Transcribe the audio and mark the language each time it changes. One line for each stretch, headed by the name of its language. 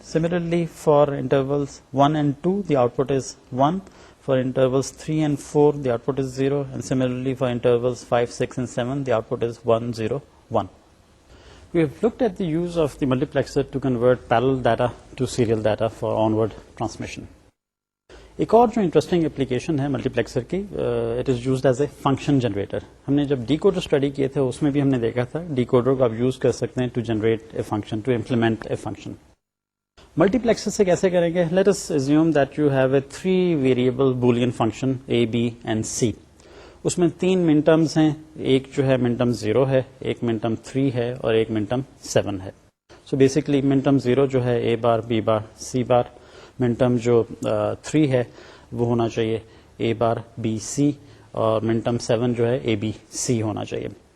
English: Similarly, for intervals 1 and 2, the output is 1. For intervals 3 and 4, the output is 0. And similarly, for intervals 5, 6 and 7, the output is 1 0 1. We have looked at the use of the multiplexer to convert parallel data to serial data for onward transmission.
Urdu: ایک اور جو interesting application ہے multi پلیکسر کی,
English: It is used as a function generator.
Urdu: ہم نے جب decoder study کیے تھے اس میں بھی ہم نے دیکھا تھا ڈیکوڈر کو آپ یوز کر سکتے ہیں
English: to generate a function,
Urdu: to implement a function. Multi پلیکسر سے کیسے کریں گے؟
English: Let us assume that you have a 3 variable boolean function a, b and c.
Urdu: اس میں 3 min terms ہیں, ایک جو ہے min term 0 ہے, ایک min term 3 ہے اور ایک min term 7 ہے. سو بیسکلی min term 0 جو ہے a bar b bar c bar, min term جو 3 ہے وہ ہونا چاہیے a بار b c, اور min term 7 جو ہے a b c ہونا چاہیے.